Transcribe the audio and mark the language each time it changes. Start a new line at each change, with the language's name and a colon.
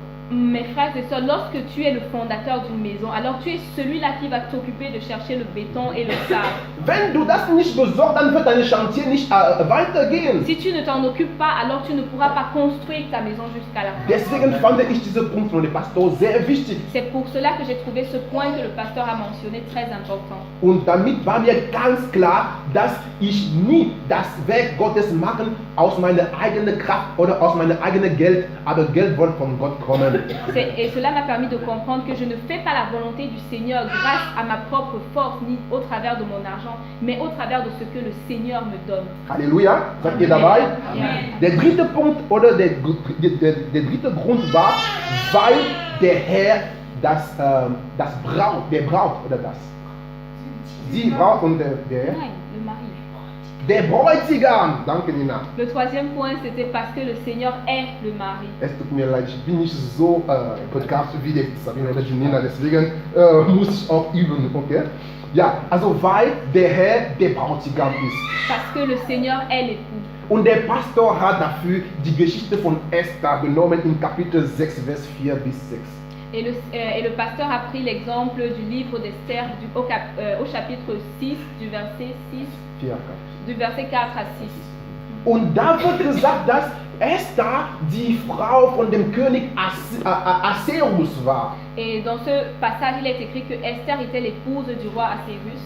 French: mes frères et sœurs, lorsque tu es le fondateur d'une maison, alors tu es celui-là qui va t'occuper de chercher le béton et le sable.
German: Wenn du das nicht besorgst, dann wird dein Chantier nicht weitergehen.
French: Si tu ne t'en occupes pas, alors tu ne pourras pas construire ta maison jusqu'à la fin.
German: Deswegen fand ich diesen Punkt von dem Pastor sehr wichtig.
French: C'est pour cela que j'ai trouvé ce point que le pasteur a mentionné très important.
German: Und damit war mir ganz klar, dass ich nie das Werk Gottes machen aus meiner eigenen Kraft oder aus meinem eigenen Geld, aber Geld wird von Gott kommen.
French: Et cela m'a permis de comprendre que je ne fais pas la volonté du Seigneur grâce à ma propre force ni au travers de mon argent, mais au travers de ce que le Seigneur me donne.
German: Halleluja, seid ihr dabei? Amen. Der dritte Punkt oder der dritte Grund war, weil der Herr der braucht oder das. Sie braucht und der Nein,
French: le mari.
German: Der Bräutigam, danke Nina.
French: Le troisième point, c'était parce que le Seigneur est le mari.
German: Es tut mir leid, ich bin nicht so begabt wie die Sabine oder die Nina, deswegen muss ich auch üben, okay? Ja, also weil der Herr der Bräutigam ist.
French: Parce que le Seigneur est l'époux.
German: Und der Pastor hat dafür die Geschichte von Esther genommen in Kapitel 6, Vers 4 bis 6.
French: Et le pasteur a pris l'exemple du livre d'Esther au chapitre 6, du verset 6, 4. du verset 4 à 6.
German: Und da wird gesagt, dass Esther die Frau von dem König Asserus war.
French: Et dans ce passage, il est écrit que Esther était l'épouse du roi Assyrus.